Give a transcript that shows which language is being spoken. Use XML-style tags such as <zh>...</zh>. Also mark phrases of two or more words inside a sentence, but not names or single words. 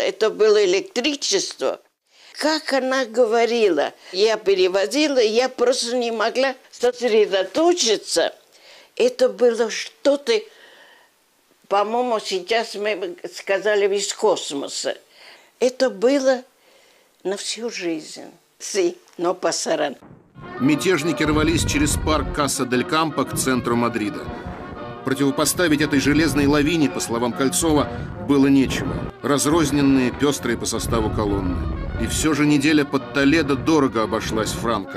<ru>Это было электричество. Как она говорила, я переводила, я просто не могла сосредоточиться. Это было что-то, по-моему, сейчас мы сказали, из космоса. Это было на всю жизнь.</ru> <es>Sí, no pasarán.</es> <ru>Мятежники рвались через парк Каса-дель-Кампо к центру Мадрида. Противопоставить этой железной лавине, по словам Кольцова, было нечего. Разрозненные, пестрые по составу колонны. И все же неделя под Толедо дорого обошлась Франко.</ru>